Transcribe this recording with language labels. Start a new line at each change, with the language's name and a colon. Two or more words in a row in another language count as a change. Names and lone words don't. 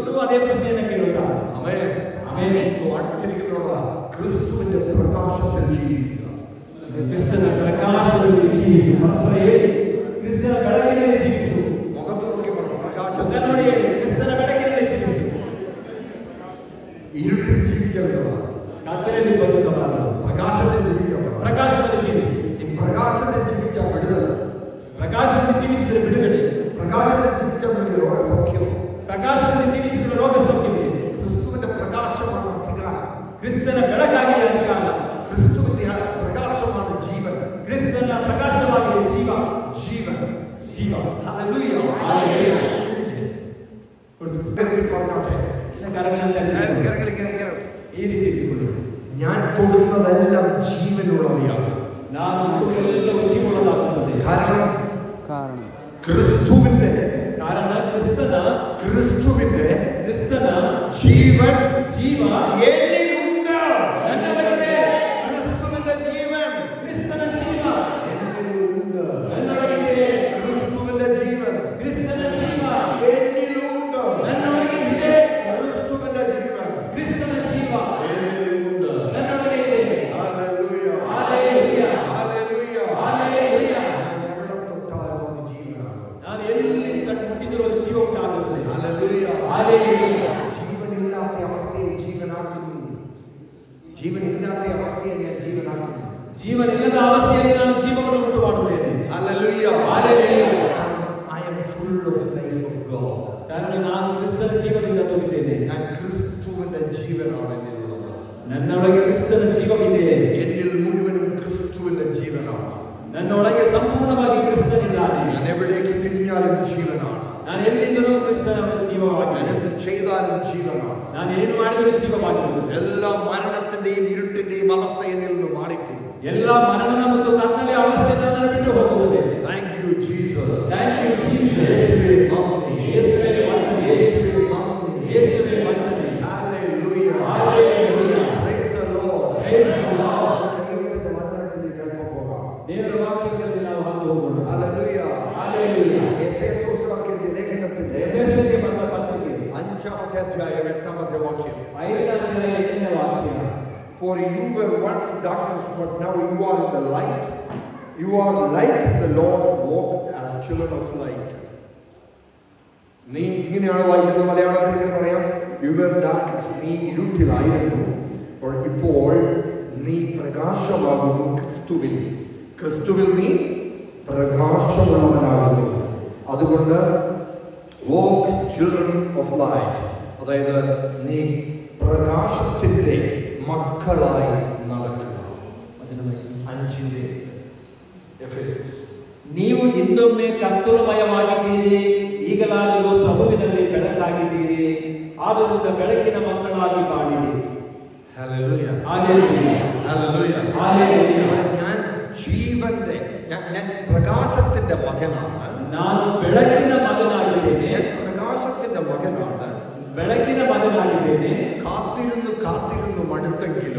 Kannada: ಅದೇ ಪ್ರಶ್ನೆಯನ್ನು ಕೇಳುತ್ತಾರೆ.
Malayalam: ആമേൻ.
Kannada: ಆಮೆನ್.
Malayalam: സോ അടുത്തിരിക്കുന്നവരോട് ക്രിസ്തുവിന്റെ പ്രകാശത്തിൽ ജീവിക്കുക.
Kannada: ಕ್ರಿಸ್ತನ ಪ್ರಕಾಶದಲ್ಲಿ ಜೀವಿಸು. ಪರಸ್ಪರ ಹೇಳಿ, ಕ್ರಿಸ್ತನ ಬೆಳಕಿನಲ್ಲಿ ಜೀವಿಸು.
Malayalam: മുഖത്ത് നോക്കി പറഞ്ഞു, പ്രകാശം.
Kannada: ಮುಖ ನೋಡಿ ಹೇಳಿ, ಕ್ರಿಸ್ತನ ಬೆಳಕಿನಲ್ಲಿ ಜೀವಿಸು.
Malayalam: ഇരുട്ടിൽ ജീവിക്കുന്നവർ
Kannada: ಕತ್ತಲೆಯಲ್ಲಿ ಬದುಕಬಾರದು,
Malayalam: പ്രകാശത്തിൽ ജീവിക്കണം.
Kannada: ಪ್ರಕಾಶದಲ್ಲಿ ಜೀವಿಸಿ.
Malayalam: ഈ പ്രകാശത്തിൽ ജീവിച്ച വിടുതൽ,
Kannada: ಪ್ರಕಾಶದಲ್ಲಿ ಜೀವಿಸಿದರೆ ಬಿಡುಗಡೆ,
Malayalam: പ്രകാശത്തിൽ ജീവിച്ച രോഗസൗഖ്യം,
Kannada: ಪ್ರಕಾಶದಲ್ಲಿ ಜೀವಿಸಿದರೆ ರೋಗ ಸೌಖ್ಯವಿದೆ.
Malayalam: ക്രിസ്തുവിന്റെ പ്രകാശമാണ് അധികാരം,
Kannada: ಕ್ರಿಸ್ತನ ಬೆಳಕಾಗಿದೆ ಅಧಿಕಾರ,
Malayalam: ക്രിസ്തുവിന്റെ പ്രകാശമാണ് ജീവൻ,
Kannada: ಕ್ರಿಸ್ತನ ಪ್ರಕಾಶವಾಗಿದೆ ಜೀವ.
Malayalam: ജീവൻ,
Kannada: ಜೀವ.
Malayalam: ഹല്ലേലൂയ. ഹല്ലേലൂയ. പറഞ്ഞോട്ടെ,
Kannada: ಈ ರೀತಿ ಇಟ್ಟುಕೊಳ್ಳಿ.
Malayalam: ഞാൻ തൊടുന്നതെല്ലാം ജീവനുള്ളവയാണ്.
Kannada: ನಾನು തൊടുന്നതെല്ലാം ಜೀವವುಳ್ಳದಾಗುತ್ತದೆ.
Malayalam: കാരണം ക്രിസ്തുവിന്റെ ജീവൻ എന്നിലുണ്ട്.
Kannada: ನನ್ನೊಳಗಿದೆ.
Malayalam: ക്രിസ്തുവിന്റെ ജീവൻ
Kannada: ಕ್ರಿಸ್ತನ ಜೀವ
Malayalam: എന്നിലുണ്ട്.
Kannada: ನನ್ನೊಳಗಿದೆ.
Malayalam: ക്രിസ്തുവിന്റെ ജീവൻ
Kannada: ಕ್ರಿಸ್ತನ ಜೀವ
Malayalam: എന്നിലുണ്ട്.
Kannada: ನನ್ನೊಳಗಿದೆ.
Malayalam: ക്രിസ്തുവിന്റെ ജീവൻ
Kannada: ಕ್ರಿಸ್ತನ ಜೀವ
Malayalam: എന്നിലുണ്ട്.
Kannada: ನನ್ನೊಳಗಿದೆ.
Malayalam: ഹല്ലേലൂയ. ഹല്ലേലൂയ. ഹല്ലേലൂയ. ഹല്ലേലൂയ. ഞാൻ എവിടെ തൊട്ടാലും അത് ജീവനാണ്.
Kannada: ನಾನು ಎಲ್ಲಿ ಮುಟ್ಟಿದರೂ ಜೀವ ಉಂಟಾಗುತ್ತದೆ.
Malayalam: ഹല്ലേലൂയ. ഹല്ലേലൂയ. ജീവനില്ലാത്ത അവസ്ഥയെ ജീവനാക്കുന്നു. ജീവനില്ലാത്ത അവസ്ഥയെ ഞാൻ ജീവനാക്കുന്നു.
Kannada: ಜೀವನಿಲ್ಲದ ಅವಸ್ಥೆಯಲ್ಲಿ ನಾನು ಜೀವವನ್ನು ಉಂಟು ಮಾಡುತ್ತೇನೆ.
Malayalam: ഹല്ലേലൂയ. ഹല്ലേലൂയ.
English: I am full of life of God.
Kannada: ಕಾರಣ ನಾನು ಕ್ರಿಸ್ತನ ಜೀವದಿಂದ ತುಂಬಿದ್ದೇನೆ.
Malayalam: ഞാൻ ക്രിസ്തുവിന്റെ ജീവനാണ് എന്നിലുള്ളത്.
Kannada: ನನ್ನೊಳಗೆ ಕ್ರಿಸ್ತನ ಜೀವವಿದೆ.
Malayalam: എന്നിൽ മുഴുവനും ക്രിസ്തുവിന്റെ ജീവനാണ്.
Kannada: ನನ್ನೊಳಗೆ ಸಂಪೂರ್ಣವಾಗಿ ಕ್ರಿಸ್ತನಿದ್ದಾನೆ.
Malayalam: ഞാൻ എവിടേക്ക് തിരിഞ്ഞാലും ജീവനാണ്.
Kannada: ನಾನು ಎಲ್ಲಿದ್ದರೂ ಕ್ರಿಸ್ತನ ಜೀವವಾಗಿದೆ.
Malayalam: ഞാൻ എന്ത് ചെയ്താലും ജീവനാണ്.
Kannada: ನಾನು ಏನು ಮಾಡಿದರೂ ಜೀವವಾಗಿದೆ.
Malayalam: എല്ലാ മരണത്തിന്റെയും ഇരുട്ടിന്റെയും അവസ്ഥ എന്നിൽ നിന്ന് മാറിപ്പോയി.
Kannada: ಎಲ್ಲ ಮರಣದ ಮತ್ತು ಕತ್ತಲೆಯ ಅವಸ್ಥೆಯನ್ನು ನಾನು ಬಿಟ್ಟು ಹೋಗುತ್ತದೆ.
English: Thank you Jesus. Thank you Jesus.
Malayalam: യേശുവേ നന്ദി.
Kannada: ಯೇಸುವೇ ವಂದನೆ.
Malayalam: യേശുവേ നന്ദി.
Kannada: ಯೇಸುವೇ ವಂದನೆ.
English: Hallelujah. Hallelujah. Praise the Lord. Praise the Lord.
Malayalam: ദൈവത്തിന്റെ വചനത്തിലേക്ക് അല്പം പോകാം.
Kannada: ದೇವರ ವಾಕ್ಯಗಳಲ್ಲಿ ನಾವು ಹಾದು ಹೋಗೋಣ.
English: Hallelujah. Hallelujah.
Malayalam: എഫേസോസുകാർക്ക് ലേഖനത്തിന്റെ
Kannada: ಎಫೆಸರಿಗೆ ಬರೆದ ಪತ್ರಿಕೆ
Malayalam: 5-ാമത്തെ അധ്യായം 8-ാമത്തെ വാക്യം.
Kannada: 5ನೇ ಅಧ್ಯಾಯ 8ನೇ ವಾಕ್ಯ.
English: For you were once darkness, but now you are in the light. You are light in the Lord. Walk as children of light.
Malayalam: നീ ഇങ്ങനെയാണ് വായിക്കുന്നത്. മലയാളത്തിൽ ഇങ്ങനെ പറയാം,
English: you were darkness,
Malayalam: നീ ഇരുട്ടിലായിരുന്നു, ഇപ്പോൾ നീ പ്രകാശമാകുന്നു ക്രിസ്തുവിൽ. ക്രിസ്തുവിൽ നീ പ്രകാശമുള്ളവനാകുന്നു. അതുകൊണ്ട്
English: walk children of light,
Malayalam: അതായത് നീ പ്രകാശത്തിന്റെ മക്കളായി നടക്കുക. 5-ന്റെ എഫേസസ്.
Kannada: ನೀವು ಹಿಂದೊಮ್ಮೆ ಕತ್ತಲಮಯವಾಗಿದ್ದೀರಿ, ಈಗಲಾದರೂ ಪ್ರಭುವಿನಲ್ಲಿ ಬೆಳಕಾಗಿದ್ದೀರಿ. ಆದ್ದರಿಂದ ಬೆಳಕಿನ ಮಕ್ಕಳಾಗಿ ಬಾಳಿರಿ.
Malayalam: ഹല്ലേലൂയ. ഹല്ലേലൂയ. ഹല്ലേലൂയ. ഹല്ലേലൂയ. ഞാൻ ജീവന്റെ, ഞാൻ പ്രകാശത്തിന്റെ മകനാണ്.
Kannada: ನಾನು ಬೆಳಕಿನ ಮಗನಾಗಿದ್ದೇನೆ.
Malayalam: ഞാൻ പ്രകാശത്തിന്റെ മകനാണ്.
Kannada: ಬೆಳಕಿನ ಮಗನಾಗಿದ್ದೇನೆ.
Malayalam: കാത്തിരുന്നു കാത്തിരുന്നു മടുത്തെങ്കിലും